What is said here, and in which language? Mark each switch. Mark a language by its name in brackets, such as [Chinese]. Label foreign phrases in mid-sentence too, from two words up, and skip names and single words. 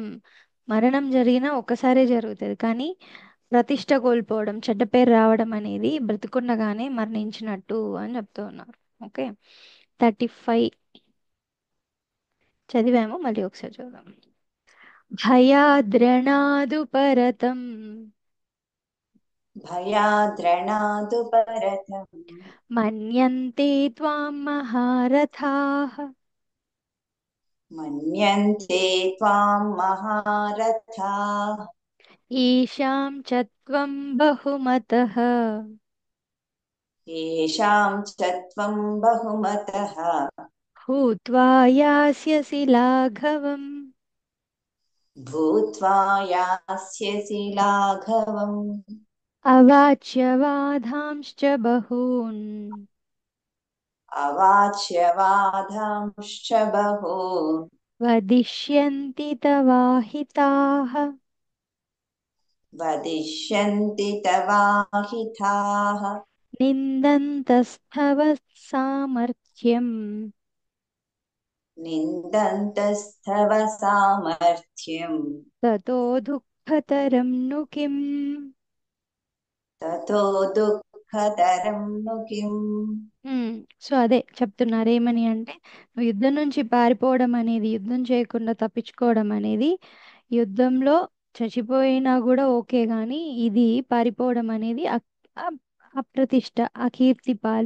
[Telugu] మరణం జరిగినా ఒక్కసారే జరుగుతుంది కానీ ప్రతిష్ట కోల్పోవడం, చెడ్డ పేరు రావడం అనేది బ్రతికుండగానే మరణించినట్టు అని చెప్తూ ఉన్నారు. ఓకే, 35 చదివాము, మళ్ళీ ఒకసారి చూద్దాం. [Sanskrit] భయాద్రణాదు పరతం भयाद्रणादु परतम् మన్యంతే త్వాం మహారథాః मन्यन्ते त्वां महारथाः ఈశాం చ త్వం బహుమతః येषां च त्वं बहुमतः భూత్వా యాస్యసి లాఘవం भूत्वा यास्यसि लाघवम् అవాచ్య వాదాంశ్చ బహూన్ अवाच्य वादांश्च बहून् वदिष्यन्ति तवाहिताः वदिष्यन्ति तवाहिताः निन्दन्तस्तव सामर्थ्यम् निन्दन्तस्तव सामर्थ्यम् ततो दुःखतरं नु किम्। ततो दुःखतरं नु किम्। [Telugu] సో అదే చెప్తున్నారు ఏమని అంటే నువ్వు యుద్ధం నుంచి పారిపోవడం అనేది, యుద్ధం చేయకుండా తప్పించుకోవడం అనేది, యుద్ధంలో చచ్చిపోయినా కూడా ఓకే కానీ ఇది పారిపోవడం అనేది అప్రతిష్ట, అకీర్తి పాలు.